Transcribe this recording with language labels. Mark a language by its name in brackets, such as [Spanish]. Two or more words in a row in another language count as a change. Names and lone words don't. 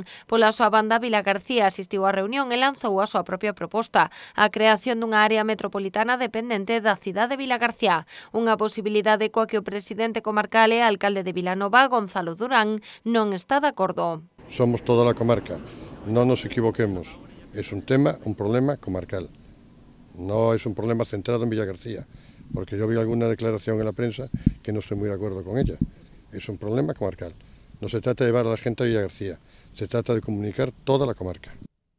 [Galician] Pola súa banda, Vilagarcía asistiu á reunión e lanzou a súa propia proposta, a creación dunha área metropolitana dependente da cidade de Vilagarcía, unha posibilidade coa que o presidente comarcal e alcalde de Vilanova, Gonzalo Durán, non está de acordo. [Spanish] Somos toda la comarca, [Galician] non nos equivoquemos, [Spanish] es un problema comarcal, no es un problema centrado en Vilagarcía. Porque yo vi alguna declaración en la prensa que no estoy muy de acuerdo con ella. Es un problema comarcal. No se trata de llevar a la gente a Vilagarcía, se trata de comunicar toda la comarca.